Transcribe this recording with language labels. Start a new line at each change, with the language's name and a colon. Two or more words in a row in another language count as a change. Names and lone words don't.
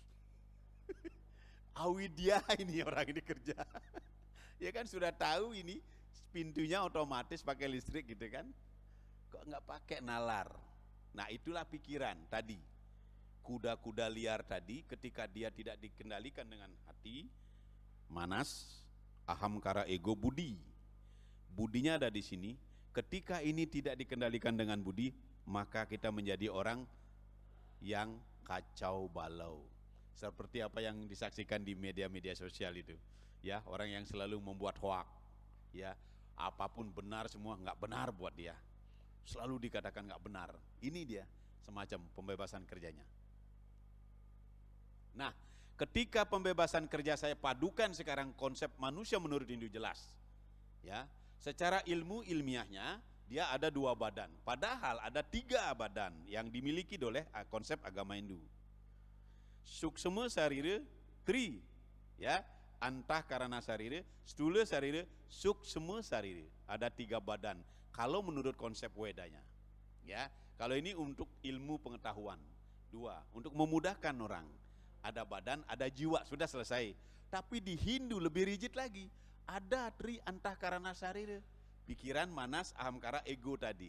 Indonesian: Awidya ini orang ini kerja. Ya kan sudah tahu ini pintunya otomatis pakai listrik gitu kan. Kok nggak pakai nalar? Nah, itulah pikiran tadi. Kuda-kuda liar tadi ketika dia tidak dikendalikan dengan hati, manas, aham kara ego budi. Budinya ada di sini. Ketika ini tidak dikendalikan dengan budi, maka kita menjadi orang yang kacau balau. Seperti apa yang disaksikan di media-media sosial itu. Ya, orang yang selalu membuat hoak. Ya, apapun benar semua nggak benar buat dia. Selalu dikatakan nggak benar. Ini dia semacam pembebasan kerjanya. Nah, ketika pembebasan kerja saya padukan sekarang konsep manusia menurut Hindu jelas. Ya, secara ilmiahnya dia ada 2 badan. Padahal ada 3 badan yang dimiliki oleh konsep agama Hindu. Suksma sarira, tri, ya, antahkarana sarira, stula sarira, suksma sarira. Ada 3 badan. Kalau menurut konsep Wedanya, ya, kalau ini untuk ilmu pengetahuan. 2, untuk memudahkan orang. Ada badan, ada jiwa, sudah selesai. Tapi di Hindu lebih rigid lagi. Ada tri antahkarana sarira, pikiran, manas, ahamkara, ego tadi.